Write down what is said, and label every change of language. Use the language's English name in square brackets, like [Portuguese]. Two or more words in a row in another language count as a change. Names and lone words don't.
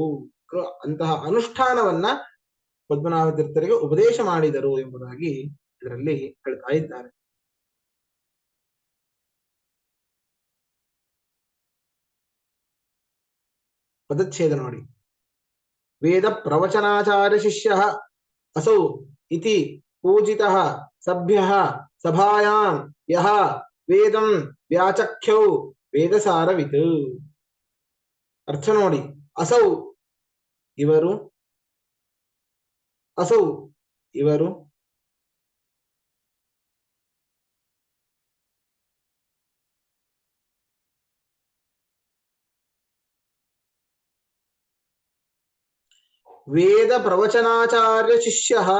[Kannada] ಅಂತಹ ಅನುಷ್ಠಾನವನ್ನ ಪದ್ಮನಾಭ ತೀರ್ಥರಿಗೆ ಉಪದೇಶ ಮಾಡಿದರು ಎಂಬುದಾಗಿ ಇದರಲ್ಲಿ ಹೇಳ್ತಾ ಇದ್ದಾರೆ. ಪದಚ್ಛೇದ ನೋಡಿ. [Sanskrit] ವೇದ ಪ್ರವಚನಾಚಾರ್ಯ ಶಿಷ್ಯ ಅಸೌ ಇತಿ ಪೂಜಿತಃ ಸಭ್ಯ ಸಭಾಯಾಂ ಯಹ ವೇದಂ ವ್ಯಾಚಖ್ಯೌ ವೇದಸಾರವಿತ್. [Kannada] ಅರ್ಥ ನೋಡಿ. ಅಸೌ ಇವರು, ಅಸೌ ಇವರು, [Sanskrit] ವೇದ ಪ್ರವಚನಾಚಾರ್ಯ ಶಿಷ್ಯ,